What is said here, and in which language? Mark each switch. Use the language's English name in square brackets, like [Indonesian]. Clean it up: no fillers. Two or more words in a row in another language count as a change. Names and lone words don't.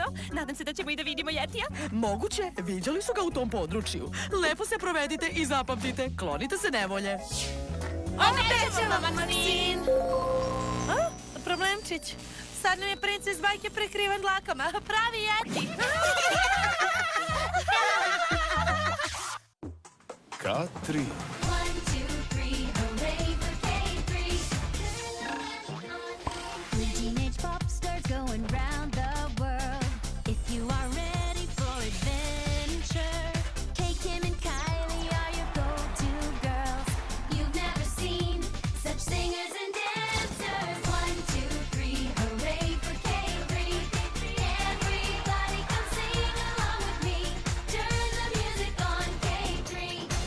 [Serbian] Nadam se da ćemo i da vidimo Jetija. Moguće, viđali su ga u tom području. Lepo se provedite i zapamtite, klonite se nevolje. Obećamo, Maksin! Problemčić. Sad nam je princ iz bajke prekriven dlakama. Pravi Jeti. K3. [English] Teenage pop stars going round the world. If you are ready for adventure, take Kim and Kylie are your go-to girls. You've never seen such singers and dancers. 1, 2, 3, hooray for K3. Everybody come sing along with me. Turn the music on K3.